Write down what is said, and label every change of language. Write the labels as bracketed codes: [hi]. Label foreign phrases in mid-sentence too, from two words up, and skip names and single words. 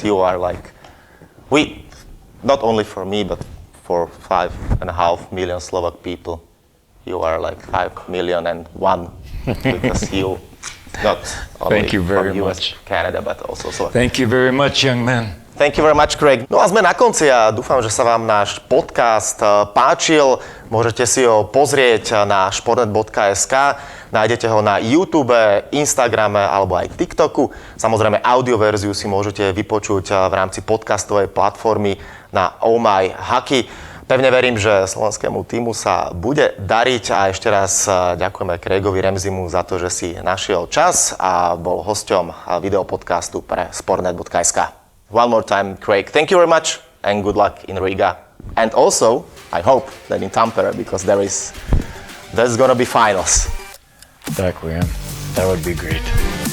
[en] You are like, not only for me, but for 5.5 million Slovak people. You are like 5,000,001 because you not only Thank you very from much. Canada, but also Slovakia. Thank you very much, young man. Thank you very much, Craig. [sk] No a sme na konci a dúfam, že sa vám náš podcast páčil. Môžete si ho pozrieť na sportnet.sk. Nájdete ho na YouTube, Instagrame alebo aj TikToku. Samozrejme, audioverziu si môžete vypočuť v rámci podcastovej platformy na Oh My Hockey. Pevne verím, že slovenskému tímu sa bude dariť a ešte raz ďakujeme Craigovi Ramsaymu za to, že si našiel čas a bol hosťom videopodcastu pre Sportnet.sk. [en] One more time, Craig, thank you very much and good luck in Riga. And also, I hope that in Tampere, because there's gonna be finals. That would be great.